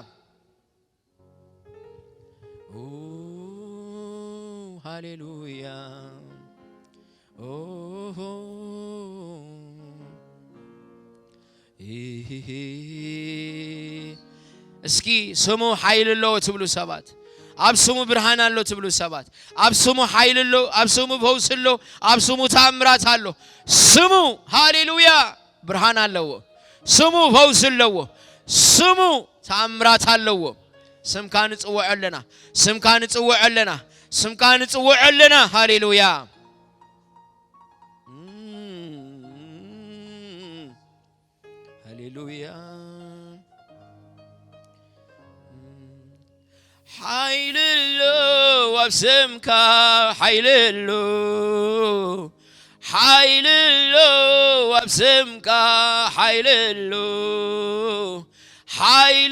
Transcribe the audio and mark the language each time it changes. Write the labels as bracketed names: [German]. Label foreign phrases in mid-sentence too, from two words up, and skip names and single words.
[Tigrinya] ሃሌሉያ እስኪ ስሙ [Amharic] ኃይል ለው [Tigrinya] ትብሉ ሰባት ኣብ ስሙ ብርሃን አሎ ትብሉ ሰባት ኣብ ስሙ [Amharic] ኃይል ለው [Tigrinya] ኣብ ስሙ [Amharic] ፈውስ ለው [Tigrinya] ኣብ ስሙ ተአምራት አሎ ስሙ ሃሌሉያ [Amharic] ብርሃን አለው ስሙ ፈውስ ለው ስሙ ተአምራት አለው [Tigrinya] ስምካ ንጽውዕ ኣለና ስምካ ንጽውዕ ኣለና ስምካ ንጽውዕ ኣለና ሃሌሉያ [Amharic] ሃሌሉያ ኃይል ለው [Tigrinya] ኣብ ስምካ [Amharic] ኃይል ለው ኃይል ለው [Tigrinya] ኣብ ስምካ [Amharic] ኃይል ለው ኃይል